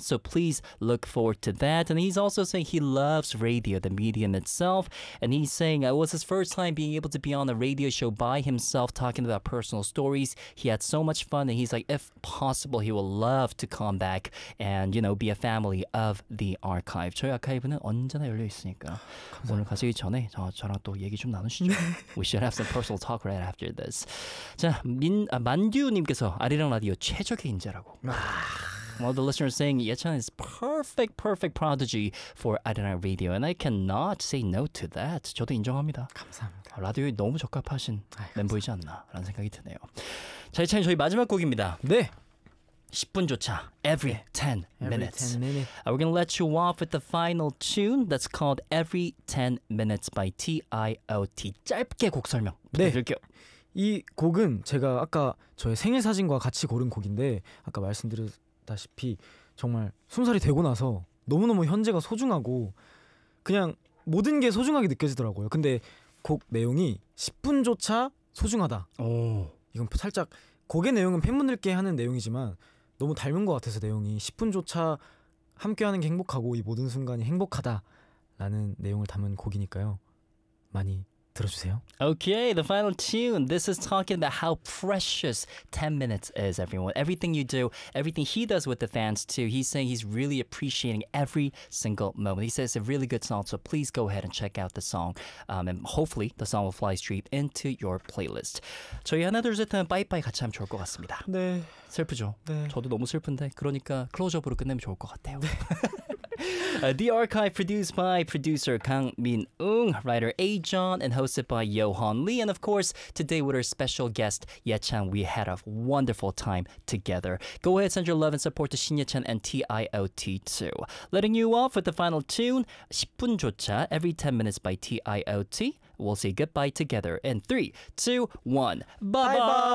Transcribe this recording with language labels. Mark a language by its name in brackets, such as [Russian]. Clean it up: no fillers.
[English] So please look forward to that. And he's also saying he loves radio, the medium itself. And he's saying it was his first time being able to be on a radio show by himself talking about personal stories. He had so much fun. And he's like, if possible, he will love to come back and you know be a family of the archive. [Korean] 저희 아카이브는 언제나 열려 있으니까 감사합니다. 오늘 가시기 전에 저랑 또 얘기 좀 나누시죠. [English] We should have some personal talk right after this. [Korean] 자, 만듀님께서 아리랑 라디오 최적의 인재라고. [English] Well, the listener is saying Yechan is perfect, perfect prodigy for Arirang Radio, and I cannot say no to that. [Korean] 저도 인정합니다. 감사합니다. 라디오에 너무 적합하신 멤버이지 않나라는 생각이 드네요. 자, 예찬이 저희 마지막 곡입니다. 네. [English] 10분조차 every 10 minutes. Every 10 minutes. We're gonna let you off with the final tune that's called Every 10 Minutes by T.I.O.T. [Korean] 짧게 곡 설명 부탁드릴게요. 네. 이 곡은 제가 아까 저의 생일 사진과 같이 고른 곡인데 아까 말씀드렸다시피 정말 20살이 되고 나서 너무너무 현재가 소중하고 그냥 모든 게 소중하게 느껴지더라고요. 근데 곡 내용이 10분조차 소중하다. 오. 이건 살짝 곡의 내용은 팬분들께 하는 내용이지만 너무 닮은 것 같아서 내용이 10분조차 함께하는 게 행복하고 이 모든 순간이 행복하다라는 내용을 담은 곡이니까요. 많이 들어주세요. [English] Okay, the final tune. This is talking about how precious 10 minutes is, everyone. Everything you do, everything he does with the fans too. He's saying he's really appreciating every single moment. He says it's a really good song, so please go ahead and check out the song. And hopefully, the song will fly straight into your playlist. [Korean] 저희 하나 둘 셋은 빠이빠이 같이 하면 좋을 것 같습니다. 네. 슬프죠? 네. 저도 너무 슬픈데 그러니까 클로즈업으로 끝내면 좋을 것 같아요. 네. [English] The Archive produced by producer Kang Min-ung, writer A-John, and hosted by Yohan Lee. And of course, today with our special guest, Yechan, we had a wonderful time together. Go ahead, send your love and support to Shin Yechan and T.I.O.T. too. Letting you off with the final tune, 10분조차, Every 10 Minutes by T.I.O.T. We'll say goodbye together in 3, 2, 1. Bye-bye! Bye-bye.